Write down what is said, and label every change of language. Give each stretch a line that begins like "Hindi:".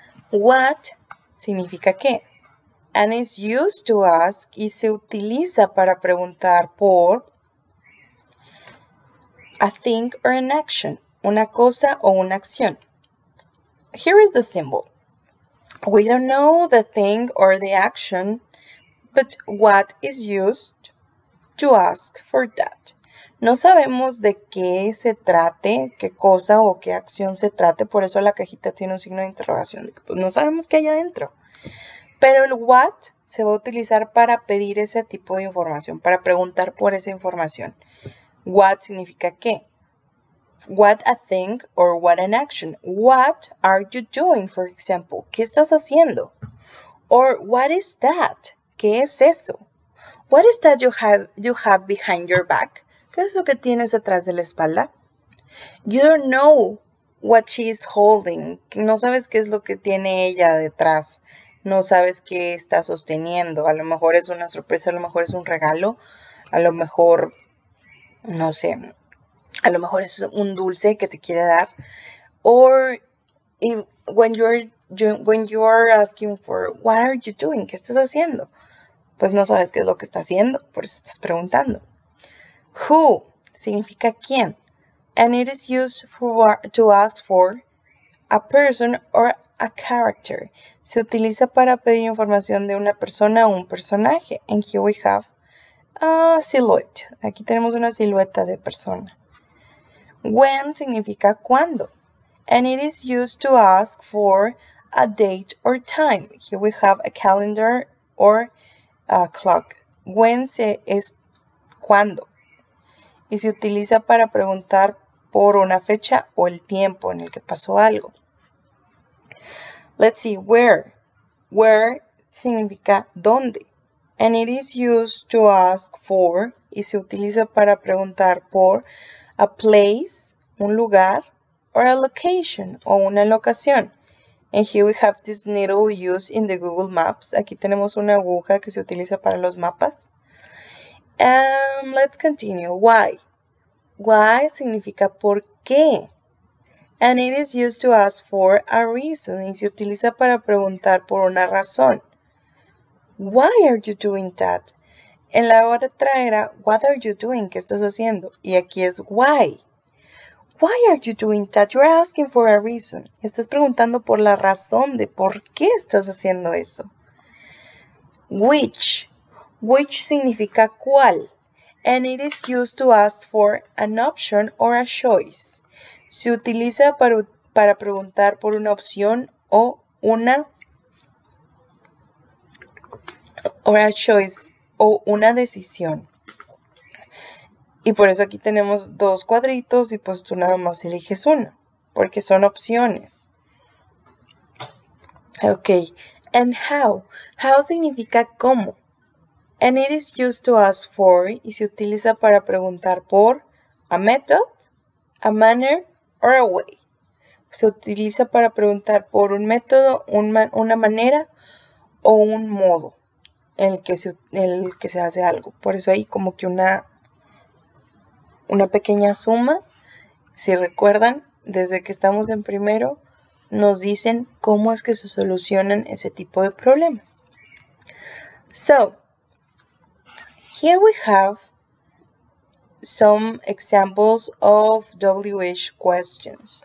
Spanish: What significa qué.
English: And is used to ask
Spanish: y se utiliza para preguntar por
English: a thing or an action,
Spanish: una cosa o una acción.
English: Here is the symbol. We don't know the thing or the action, but what is used to ask for that.
Spanish: No sabemos de qué se trate, qué cosa o qué acción se trate, por eso la cajita tiene un signo de interrogación. Pues no sabemos qué hay adentro. Pero el what se va a utilizar para pedir ese tipo de información, para preguntar por esa información. What significa qué.
English: What a thing or what an action. What are you doing, for example?
Spanish: ¿Qué estás haciendo?
English: Or what is that?
Spanish: ¿Qué es eso?
English: What is that you have behind your back?
Spanish: ¿Qué es eso que tienes detrás de la espalda?
English: You don't know what she is holding.
Spanish: No sabes qué es lo que tiene ella detrás. No sabes qué está sosteniendo. A lo mejor es una sorpresa, a lo mejor es un regalo, a lo mejor, no sé, a lo mejor es un dulce que te quiere dar.
English: Or when you're asking for what are you doing,
Spanish: ¿qué estás haciendo? Pues no sabes qué es lo que está haciendo, por eso estás preguntando. Who significa quién.
English: And it is used to ask for a person or a character.
Spanish: Se utiliza para pedir información de una persona o un personaje.
English: And here we have a silhouette.
Spanish: Aquí tenemos una silueta de persona. When significa cuándo.
English: And it is used to ask for a date or time. Here we have a calendar or a clock.
Spanish: When es cuándo. Y se utiliza para preguntar por una fecha o el tiempo en el que pasó algo.
English: Let's see, where. Where
Spanish: significa dónde.
English: And it is used to ask for
Spanish: y se utiliza para preguntar por
English: a place,
Spanish: un lugar,
English: or a location
Spanish: o una locación.
English: And here we have this needle used in the Google Maps.
Spanish: Aquí tenemos una aguja que se utiliza para los mapas.
English: And let's continue. Why? Why
Spanish: significa por qué.
English: And it is used to ask for a reason.
Spanish: Y se utiliza para preguntar por una razón.
English: Why are you doing that?
Spanish: En la otra era,
English: what are you doing?
Spanish: ¿Qué estás haciendo? Y aquí es
English: why. Why are you doing that? You're asking for a reason.
Spanish: Estás preguntando por la razón de por qué estás haciendo eso. Which. Which significa cuál.
English: And it is used to ask for an option or a choice.
Spanish: Se utiliza para preguntar por una opción o una choice o una decisión. Y por eso aquí tenemos dos cuadritos y pues tú nada más eliges una, porque son opciones.
English: Ok, and how. How
Spanish: significa cómo.
English: And it is used to ask for
Spanish: y se utiliza para preguntar por
English: a method, a manner, or a way.
Spanish: Se utiliza para preguntar por un método, una manera o un modo en el que se hace algo. Por eso hay como que una pequeña suma. Si recuerdan, desde que estamos en primero, nos dicen cómo es que se solucionan ese tipo de problemas.
English: So, here we have some examples of WH questions.